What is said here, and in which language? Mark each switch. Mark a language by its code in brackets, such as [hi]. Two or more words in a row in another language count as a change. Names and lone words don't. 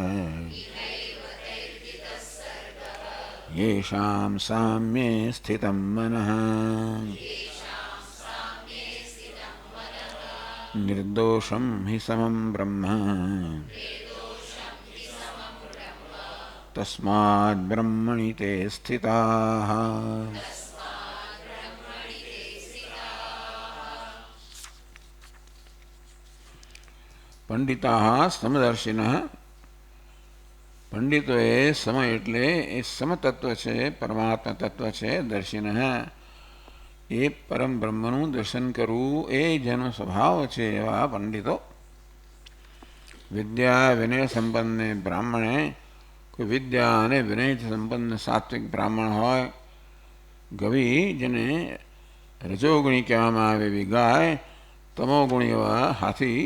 [sa] येषां साम्ये स्थितं मनः निर्दोषं हि समं ब्रह्म तस्माद् ब्रह्मणि ते स्थिताः। पंडिताः समदर्शिनः [gu] पंडितोએ સમ એટલે એ સમતત્વ છે, પરમાત્મા તત્વ છે, દર્શિન એ પરમ બ્રહ્મનું દર્શન કરવું એ જેનો સ્વભાવ છે એવા પંડિતો. [sa] विद्या विनय संपन्न ब्राह्मणे [gu] કોઈ વિદ્યા અને વિનયથી સંપન્ન સાત્વિક બ્રાહ્મણ હોય, ગવિ જેને રજોગુણી કહેવામાં આવે એવી ગાય, તમોગુણી એવા હાથી.